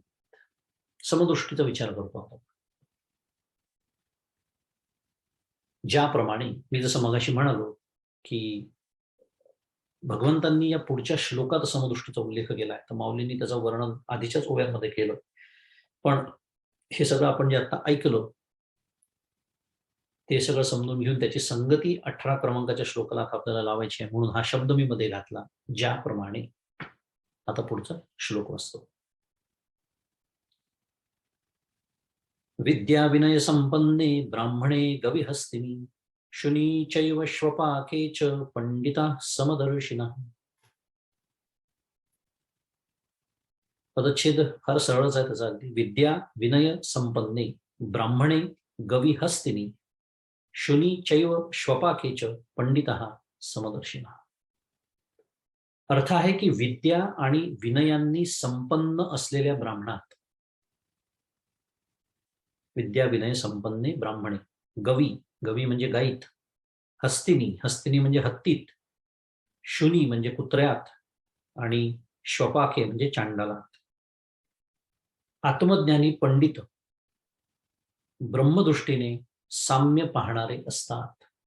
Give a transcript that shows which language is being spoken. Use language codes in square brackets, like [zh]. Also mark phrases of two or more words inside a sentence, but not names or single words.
[mr] समदृष्टीचा विचार करतो आपण. ज्याप्रमाणे मी जसं मगाशी म्हणालो की भगवंतांनी या पुढच्या श्लोकात समदृष्टीचा उल्लेख केलाय, तर माऊलींनी त्याचं वर्णन आधीच्याच ओव्यांमध्ये केलं. पण हे सगळं आपण जे आता ऐकलं ते सगळं समजून घेऊन त्याची संगती 18 क्रमांकाच्या श्लोकाला आपल्याला लावायची आहे, म्हणून हा शब्द मी मध्ये घातला, ज्याप्रमाणे. आता पुढचा श्लोक वाचतो. [sa] विद्या विनय संपन्ने ब्राह्मणे गविहस्तिनी, शुनी चैव श्वपाके च पंडिता समदर्शिनः. [mr] पदच्छेद फार सरळच आहे त्याचा अगदी. [sa] विद्या विनय संपन्ने ब्राह्मणे गविहस्तिनी, शुनी चैव श्वपाके च पंडितः समदर्शिनः. [mr] अर्थ आहे की विद्या आणि विनयांनी संपन्न असलेल्या ब्राह्मणात, [sa] विद्या विनय संपन्ने ब्राह्मणे, [mr] गवी, गवी म्हणजे गाईत, हस्तिनी, हस्तिनी म्हणजे हत्तीत, शुनी म्हणजे कुत्र्यात, आणि श्वपाके म्हणजे चांडालात. आत्मज्ञानी पंडित ब्रह्मदृष्टीने साम्य पाहणारे असतात.